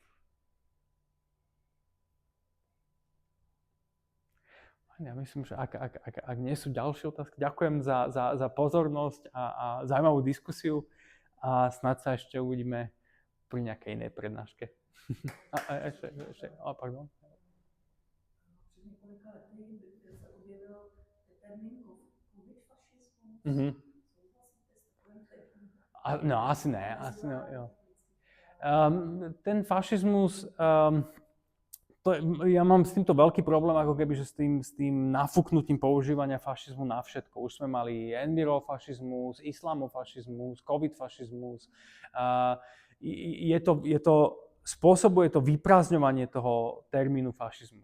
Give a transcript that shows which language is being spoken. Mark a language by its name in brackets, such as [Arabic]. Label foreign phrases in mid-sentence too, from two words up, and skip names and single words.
[Slovak] Ja myslím, že ak nie sú ďalšie otázky, ďakujem za pozornosť a zaujímavú diskusiu a snad sa ešte uvidíme pri nejakej inej prednáške. Pardon. [Czech] Před několika lety se objevil termín covid-fašismus. No, asi ne, jo. [Slovak] Ten fašizmus, ja mám s týmto veľký problém, ako keby, že s tým nafúknutím používania fašizmu na všetko. Už sme mali envirofašizmus, islamofašizmus, covid-fašizmus. Spôsobuje to vyprázdňovanie toho termínu fašizmus.